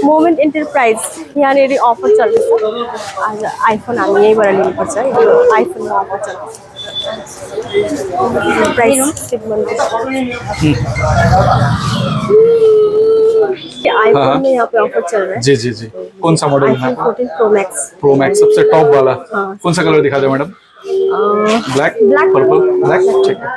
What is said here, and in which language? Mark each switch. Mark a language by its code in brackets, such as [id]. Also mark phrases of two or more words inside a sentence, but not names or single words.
[ne] मोमेंट एंटरप्राइज यहाँनिर अफर चल्दैछ। आज आइफोन हामी यहीँबाट लिनुपर्छ। यो आइफोनमा अफर चल्दैछ। [hi] प्राइस आईफोन में यहाँ पे ऑफर चल रहा है। जी जी जी। कौन सा मॉडल है? iPhone 14 Pro Max। प्रो मैक्स सबसे टॉप वाला। हाँ। कौन सा कलर दिखा दे मैडम? ब्लैक, पर्पल, ब्लैक, ठीक है।